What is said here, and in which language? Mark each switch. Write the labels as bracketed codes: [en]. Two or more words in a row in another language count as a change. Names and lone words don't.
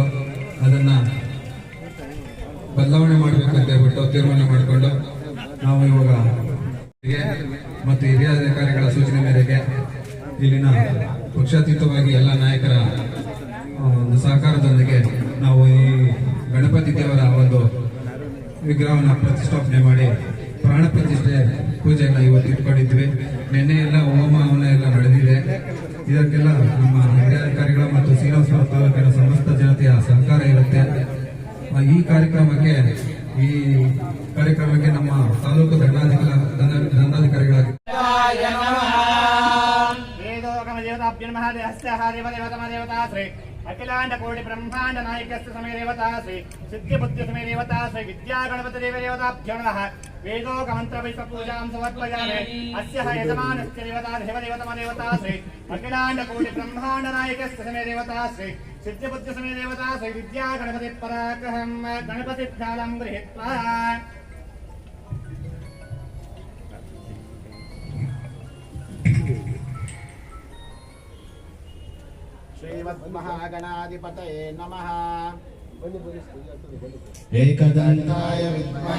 [kn] ಅದನ್ನ ಬದಲಾವಣೆ ಮಾಡಬೇಕಂತ ಹೇಳ್ಬಿಟ್ಟು ತೀರ್ಮಾನ ಮಾಡಿಕೊಂಡು ನಾವು ಇವಾಗ ಮತ್ತು ಹಿರಿಯ ಅಧಿಕಾರಿಗಳ ಸೂಚನೆ ಮೇರೆಗೆ ಇಲ್ಲಿನ ಪಕ್ಷಾತೀತವಾಗಿ ಎಲ್ಲ ನಾಯಕರ ಸಹಕಾರದೊಂದಿಗೆ ನಾವು ಈ ಗಣಪತಿ ದೇವರ ಒಂದು ವಿಗ್ರಹವನ್ನು ಪ್ರತಿಷ್ಠಾಪನೆ ಮಾಡಿ ಪ್ರಾಣ ಪ್ರತಿಷ್ಠೆ ಪೂಜೆಯನ್ನು ಇವತ್ತು ಇಟ್ಕೊಂಡಿದ್ವಿ. ನಿನ್ನೆ ಎಲ್ಲ ಹೋಮ ಹವನ ಎಲ್ಲ ನಡೆದಿದೆ. ಇದಕ್ಕೆಲ್ಲ ನಮ್ಮ ಹಿರಿಯ ಅಧಿಕಾರಿಗಳ ಮತ್ತು ಶ್ರೀನಿವಾಸಪುರ ತಾಲೂಕಿನ ಸಮಸ್ತ ಜನತೆಯ ಸಹಕಾರ ಇರುತ್ತೆ. ಈ ಕಾರ್ಯಕ್ರಮಕ್ಕೆ ನಮ್ಮ ತಾಲೂಕು ದಂಡಾಧಿಕಾರಿಗಳಾಗಿ [sa] अखिलांड कोटि ब्रह्मांड नायकस्य समय देवता श्री सिद्धि बुद्धि समय देवता श्री विद्या गणपति देव देवताभ्यो नमः वेदोक मंत्र विश्व पूजां समर्पयामि अस्य यजमानस्य देवता देव देवता श्री अखिलांड कोटि ब्रह्मांड नायकस्य समय देवता श्री सिद्धि बुद्धि समय देवता श्री विद्या गणपति पराक्रम गणपति ध्यानं गृहीत्वा श्रीमद्महागणाधिपतये नमः एकदन्ताय विद्महे.